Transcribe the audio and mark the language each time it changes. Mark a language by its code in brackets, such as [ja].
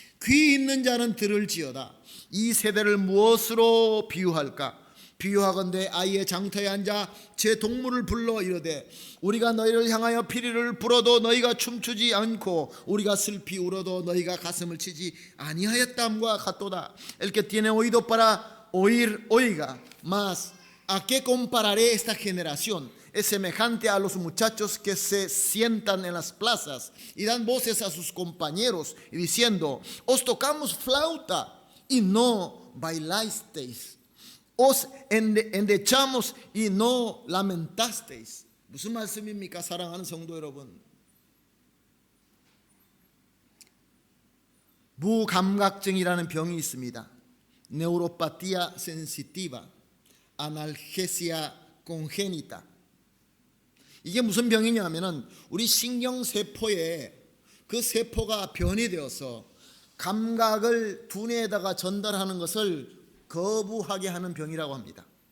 [ko] 귀 있는 자는 들을지어다. 이 세대를 무엇으로 비유할까? 비유하건대 아이의 장터에 앉아 제 동물을 불러 이르되 우리가 너희를 향하여 피리를 불어도 너희가 춤추지 않고 우리가 슬피 울어도 너희가 가슴을 치지 아니하였담과 같도다. [es] El que tiene oído para oír oiga, mas ¿a qué compararé esta generación? Es semejante a los muchachos que se sientan en las plazas y dan voces a sus compañeros y diciendo: os tocamos flauta y no bailasteis, os endechamos y no lamentasteis. [ko] 무슨 말씀입니까? 사랑하는 성도 여러분, 무감각증이라는 병이 있습니다. [es] Neuropatia sensitiva, analgesia congenita. [ko] 이게 무슨 병이냐면은 우리 신경세포에 그 세포가 변이 되어서 감각을 두뇌에다가 전달하는 것을 거부하게 하는 병이라고 합니다.